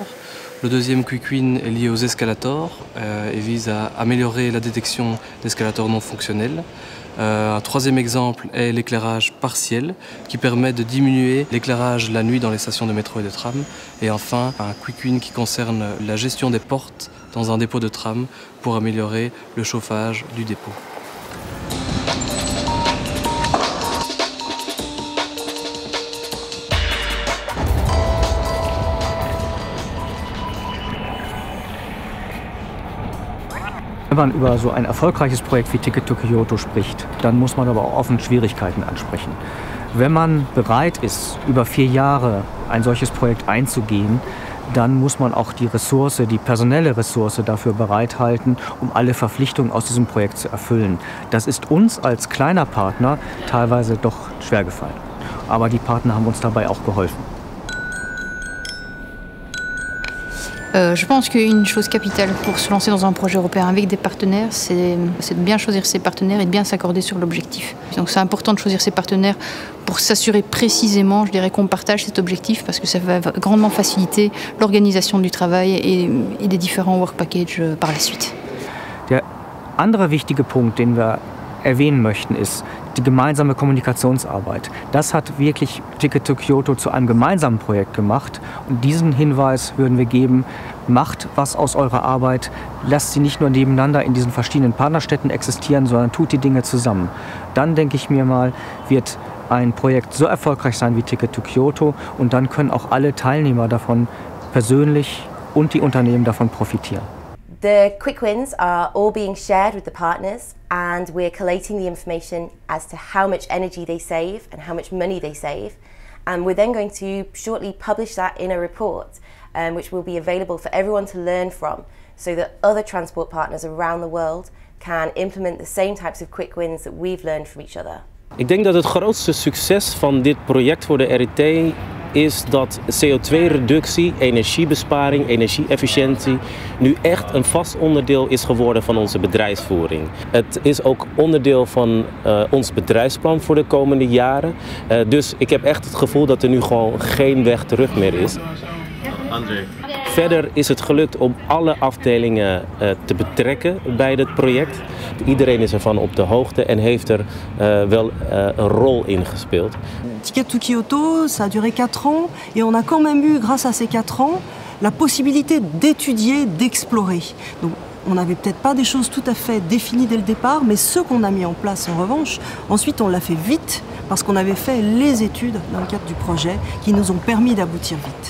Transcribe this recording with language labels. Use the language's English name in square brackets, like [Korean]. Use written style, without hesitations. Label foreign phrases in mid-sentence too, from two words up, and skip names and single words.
[French] Le deuxième [English] Quick Win [French] est lié aux escalators et vise à améliorer la détection d'escalators non fonctionnels. Un troisième exemple est l'éclairage partiel qui permet de diminuer l'éclairage la nuit dans les stations de métro et de tram. Et enfin, un [English] Quick Win [French] qui concerne la gestion des portes dans un dépôt de tram pour améliorer le chauffage du dépôt. [German] Wenn man über so ein erfolgreiches Projekt wie Ticket to Kyoto spricht, dann muss man aber auch offen Schwierigkeiten ansprechen. Wenn man bereit ist, über 4 Jahre ein solches Projekt einzugehen, dann muss man auch die Ressource, die personelle Ressource dafür bereithalten, um alle Verpflichtungen aus diesem Projekt zu erfüllen. Das ist uns als kleiner Partner teilweise doch schwer gefallen. Aber die Partner haben uns dabei auch geholfen. [French] Je pense qu'une chose capitale pour se lancer dans un projet européen avec des partenaires, c'est de bien choisir ses partenaires et de bien s'accorder sur l'objectif. Donc c'est important de choisir ses partenaires pour s'assurer précisément, je dirais, qu'on partage cet objectif parce que ça va grandement faciliter l'organisation du travail et des différents [English] work packages [French] par la suite. [German] Der andere wichtige Punkt, den wir erwähnen möchten, ist die gemeinsame Kommunikationsarbeit. Das hat wirklich Ticket to Kyoto zu einem gemeinsamen Projekt gemacht. Und diesen Hinweis würden wir geben, macht was aus eurer Arbeit, lasst sie nicht nur nebeneinander in diesen verschiedenen Partnerstädten existieren, sondern tut die Dinge zusammen. Dann, denke ich mir mal, wird ein Projekt so erfolgreich sein wie Ticket to Kyoto und dann können auch alle Teilnehmer davon persönlich und die Unternehmen davon profitieren. [English] The quick wins are all being shared with the partners and we're collating the information as to how much energy they save and how much money they save. And we're then going to shortly publish that in a report which will be available for everyone to learn from so that other transport partners around the world can implement the same types of quick wins that we've learned from each other. [Dutch] Ik denk dat het grootste succes van dit project voor de RET is dat CO2-reductie, energiebesparing, energie-efficiëntie nu echt een vast onderdeel is geworden van onze bedrijfsvoering. Het is ook onderdeel van ons bedrijfsplan voor de komende jaren. Dus ik heb echt het gevoel dat er nu gewoon geen weg terug meer is. André. Verder is het gelukt om alle afdelingen te betrekken bij dit project. Iedereen is ervan op de hoogte en heeft er wel een rol in gespeeld. [French] Ticket to Kyoto, ça a duré 4 ans et on a quand même eu, grâce à ces 4 ans, la possibilité d'étudier, d'explorer. Donc, on n'avait peut-être pas des choses tout à fait définies dès le départ, mais ce qu'on a mis en place en revanche, ensuite on l'a fait vite parce qu'on avait fait les études dans le cadre du projet qui nous ont permis d'aboutir vite.